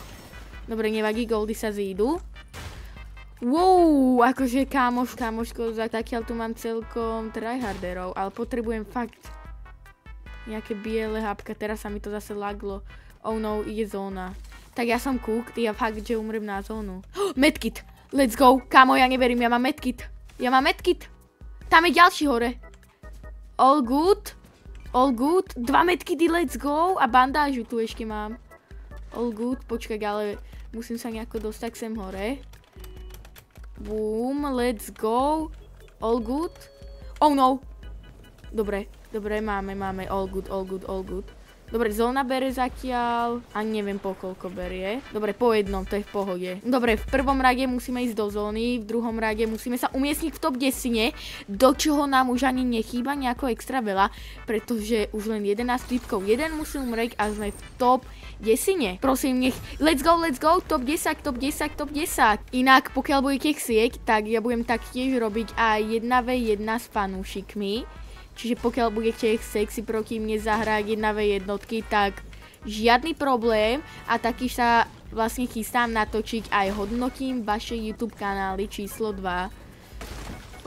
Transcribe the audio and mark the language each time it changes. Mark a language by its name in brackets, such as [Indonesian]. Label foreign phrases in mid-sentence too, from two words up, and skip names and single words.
[Slovak] Dobre, nevadí, goldy sa zídu. Wow, akože kámoško, takiaľ tu mám celkom tryharderov, ale potrebujem fakt nejaké biele hápka, teraz sa mi to zase laglo. [English] Oh no, [Slovak] ide zóna. Tak ja som cooked, ja fakt, že umrem na zónu. Oh, medkit, [English] let's go, [Slovak] kámo, ja neverím, ja mám medkit. Tam je ďalší hore. [English] All good, 2 medkity, let's go, [Slovak] a bandážu tu ešte mám. [English] All good, [Slovak] počkaj, ale musím sa nejako dostať sem hore. [English] Boom, let's go, all good. Oh no, [Slovak] dobre, máme, [English] all good. [Slovak] Dobre, zóna bere zatiaľ, ani neviem po koľko berie. Dobre, po jednom, to je v pohode. Dobre, v prvom rade musíme ísť do zóny, v druhom rade musíme sa umiestniť v top 10, do čoho nám už ani nechýba nejako extra veľa, pretože už len 11 typkov, jeden musí umrieť a sme v top 10. Prosím, [English] let's go, top 10. [Slovak] Inak, pokiaľ budete chcieť, tak ja budem taktiež robiť aj 1v1 s fanúšikmi. Čiže pokiaľ budete chcieť si proti mne zahrať 1v1, tak žiadny problém a taký sa vlastne chystám natočiť aj hodnotím vaše YouTube kanály číslo 2.